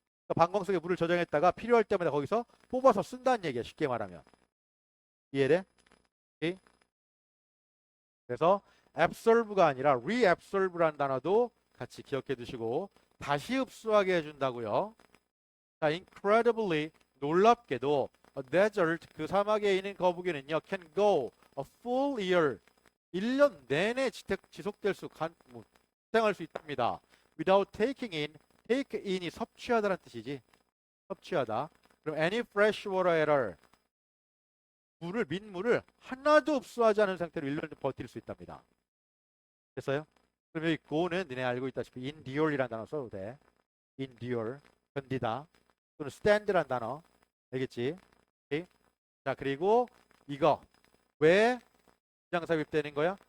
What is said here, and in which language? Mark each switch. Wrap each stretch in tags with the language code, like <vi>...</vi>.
<ko>그러니까 방광 속에 물을 저장했다가 필요할 때마다 거기서 뽑아서 쓴다는 얘기야. 쉽게 말하면. 이해돼? 오케이? 그래서 absorб가 아니라 reabsorb라는 단어도 같이 기억해 두시고 다시 흡수하게 해준다고요.</ko> <en>자, incredibly,</en> <ko>놀랍게도</ko> <en>a desert,</en> <ko>그 사막에 있는 거북이는요,</ko> <en>can go a full year,</en> <ko>1년 내내 지속될 수행할 수 있답니다.</ko> <en>Without taking in, take in이</en> <ko>섭취하다라는 뜻이지. 섭취하다.</ko> <en>그럼 any fresh water at all.</en> <ko>민물을 하나도 흡수하지 않은 상태로 1년 버틸 수 있답니다. 됐어요? 그럼 여기 go는 너네 알고 있다시피 endure이라는 단어 써도 돼.</ko> <en>endure, 견디다.</en> <ko>또는 stand라는 단어. 알겠지? 오케이? 자, 그리고 이거 왜 부정삽입되는 거야?</ko>